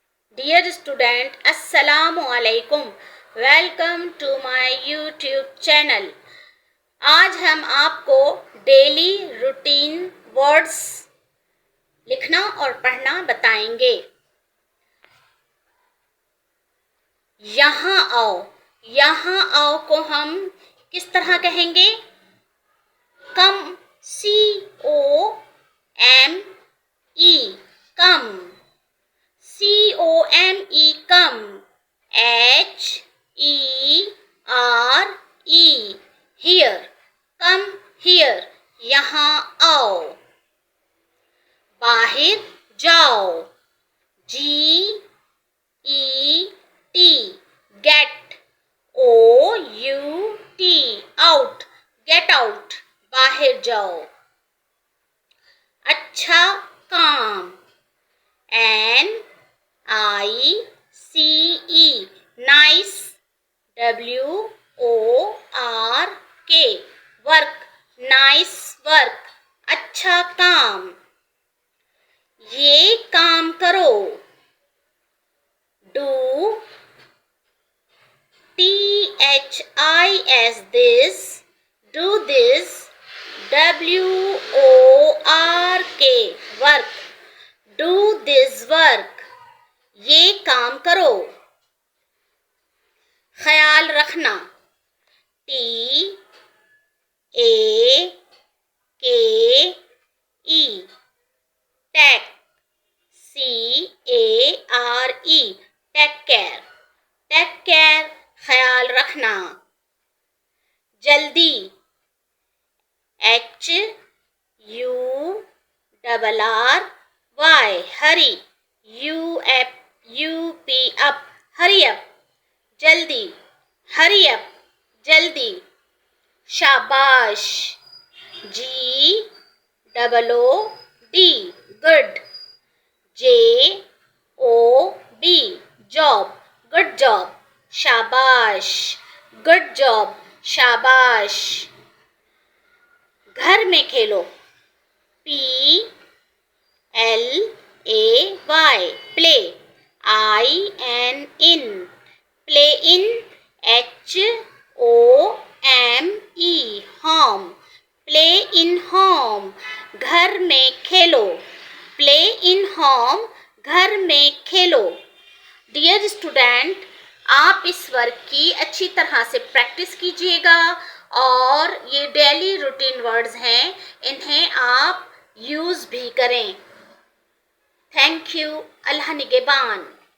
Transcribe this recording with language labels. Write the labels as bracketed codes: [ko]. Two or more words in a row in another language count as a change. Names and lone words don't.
[en] Dear student, Assalamu alaikum. Welcome to my YouTube channel. [ur] آج ہم آپ کو [en] daily routine words [ur] لکھنا اور پڑھنا بتائیں گے. یہاں آؤ، یہاں آؤ کو ہم کس طرح کہیں گے? [en] कम, C-O-M-E, कम। C-O-M-E, come. H-E-R-E, here. Come here. [ur] یہاں آؤ. باہر جاؤ. [en] G-E-T, get. O-U-T, out. Get out. [ur] باہر جاؤ۔ اچھا کام. [en] N-I-C-E, nice. W-O-R-K, work. Nice work. [ur] اچھا کام. یہ کام کرو. Do. [en] T-H-I-S, this. Do this. W-O-R-K, work. Do this work. [ur] یہ کام کرو. خیال رکھنا. [en] T-A-K-E, take. C-A-R-E, take care. Take care, [ur] خیال رکھنا۔ جلدی. [en] H-U-R-R-Y, hurry. U-P, up, hurry up. जल्दी, hurry up, [ur] جلدی. شاباش. [en] G-O-O-D, good. J-O-B, job, good job. शाबाश, good job, [ur] شاباش. گھر میں کھیلو. [en] P-L-A-Y, play. I-N, play in. H-O-M-E, home, play in home, [ur] گھر میں کھیلو. [en] Play in home, [ur] گھر میں کھیلو. [en] Dear student, [ur] آپ اس ورک کی اچھی طرح سے پریکٹس کیجیے گا اور یہ [en] daily routine words [ur] ہیں، انہیں آپ یوز بھی کریں. [en] thank you. [ur] اللہ نگہبان.